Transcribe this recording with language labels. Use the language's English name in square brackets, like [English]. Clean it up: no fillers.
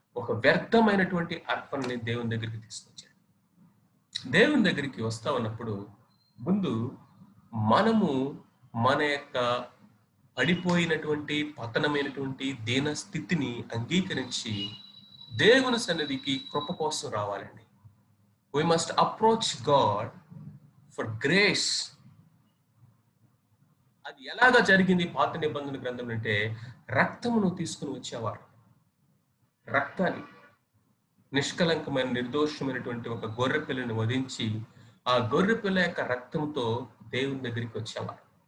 [Telugu] ఒక వ్యర్థమైనటువంటి అర్పణని దేవుని దగ్గరికి తీసుకొచ్చాడు. దేవుని దగ్గరికి వస్తా ఉన్నప్పుడు ముందు మనము మన యొక్క పడిపోయినటువంటి, పతనమైనటువంటి దీన స్థితిని అంగీకరించి దేవుని సన్నిధికి కృప కోసం రావాలండి. [English] We must approach God for grace. [Telugu] అది ఎలాగా జరిగింది పాత నిబంధన గ్రంథం అంటే, రక్తమును తీసుకుని వచ్చేవారు. రక్తాన్ని, నిష్కలంకమైన నిర్దోషమైనటువంటి ఒక గొర్రె పిల్లని వధించి ఆ గొర్రె పిల్ల యొక్క రక్తంతో దేవుని దగ్గరికి వచ్చేవారు.